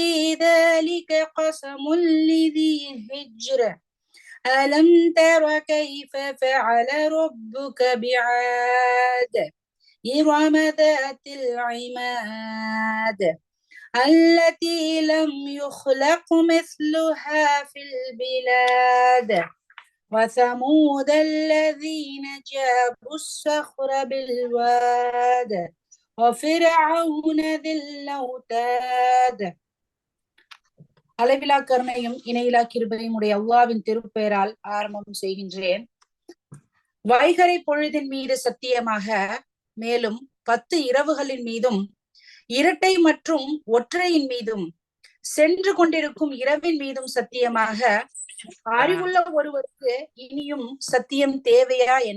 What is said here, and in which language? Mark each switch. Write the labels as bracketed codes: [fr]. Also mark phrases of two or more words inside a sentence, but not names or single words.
[ar] ذلك قسم لذي حجر ألم تر كيف فعل ربك بعاد إرم ذات العماد التي لم يخلق مثلها في البلاد وثمود الذين جابوا الصخر بالواد وفرعون ذي الأوتاد. [ta] அளவிலா கருணையும் இணையிலா கிருபையும் உடைய அல்லாஹ்வின் திருப்பெயரால் ஆரம்பம் செய்கின்றேன். வைகறை பொழுதின் மீது சத்தியமாக, மேலும் 10 இரவுகளின் மீதும் இரட்டை மற்றும் ஒற்றையின் மீதும் சென்று கொண்டிருக்கும் இரவின் மீதும் சத்தியமாக, அறிவுள்ள ஒருவருக்கு இனியும் சத்தியம் தேவையா என்ன?